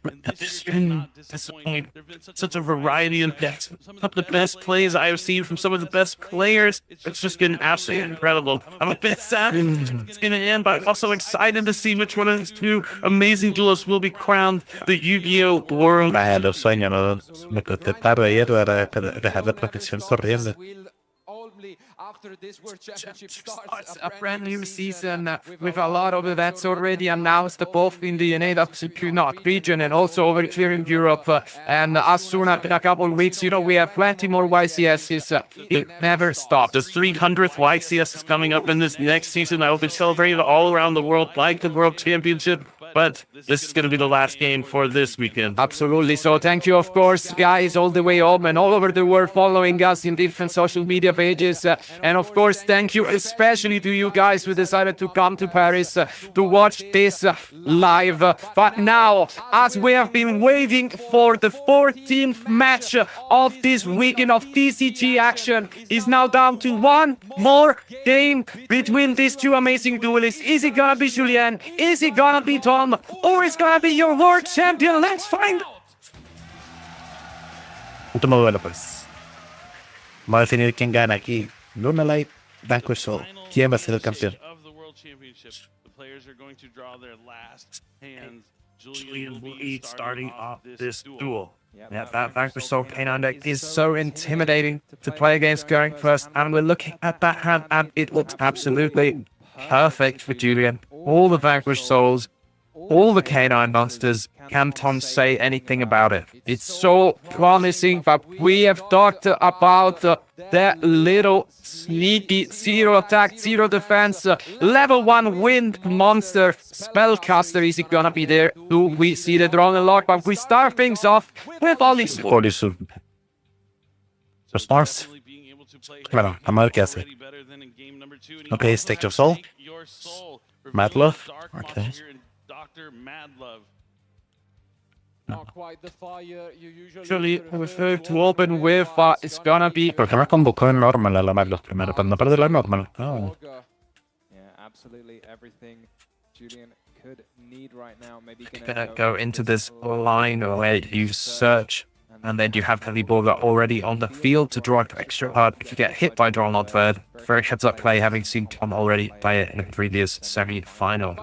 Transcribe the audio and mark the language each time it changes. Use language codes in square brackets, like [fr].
[en] And this year did not disappoint. There've been Such a variety of decks. Some of the best plays I have seen from some of the best players. It's just been absolutely incredible. I'm a bit sad it's going to end, but I'm also excited to see which one of these 2 amazing duelists will be crowned the Yu-Gi-Oh! World. [es] Los sueños, ¿no? Me costé tarde ayer para dejar la transmisión corriendo. [en] After this World Championship Starts a brand new season with a lot of events already announced, both in the NAWC region and also over here in Europe. And as soon as in a couple of weeks, we have plenty more YCSs. It never stops. The 300th YCS is coming up in this next season. I will be celebrated all around the world like the World Championship. But this is going to be the last game for this weekend. Absolutely. So thank you, of course, guys, all the way home and all over the world following us in different social media pages. And of course, thank you especially to you guys who decided to come to Paris to watch this live. But now, as we have been waiting for the 14th match of this weekend of TCG action, is now down to 1 more game between these 2 amazing duelists. Is it gonna be Julien? Is it gonna be Tom? Or is gonna be your world champion? Let's find out. [es] Último duelo, pues. Vamos a definir quién gana aquí. Luna Light, Vanquish Soul. ¿Quién va a ser el campeón? [en] of the World Championship. The players are going to draw their last hands, Julian will be starting off this duel. Yeah, that Vanquish Soul Canine deck is so intimidating to play against going first, and we're looking at that hand, and it looks absolutely perfect for Julian. All the Vanquish Souls, all the Canine Monsters. Can Tom say anything about it? It's so promising, but we have talked about that little sneaky zero attack, zero defense, level 1 wind monster spellcaster. Is it gonna be there? Do we see the drawn unlock? But we start things off with Olis. [es] Olisu. Los Mars. Bueno, vamos a ver qué hace. [en] Ok, Stake Your Soul. Mad Love. Ok. Dr. Madlove. Not quite the fire you Usually prefer to open with, it's gonna be... [es] ¿Por qué me convocó en normal a la Mad Love primero? Para no perder la normal. Oh. [en] Yeah, absolutely everything Julian could need right now. Maybe Gonna go into this line where you search, and then you have Heavy Borger already on the field to draw an extra card if you get hit by draw on third. Very heads up play, having seen Tom already play it in the previous semi-final.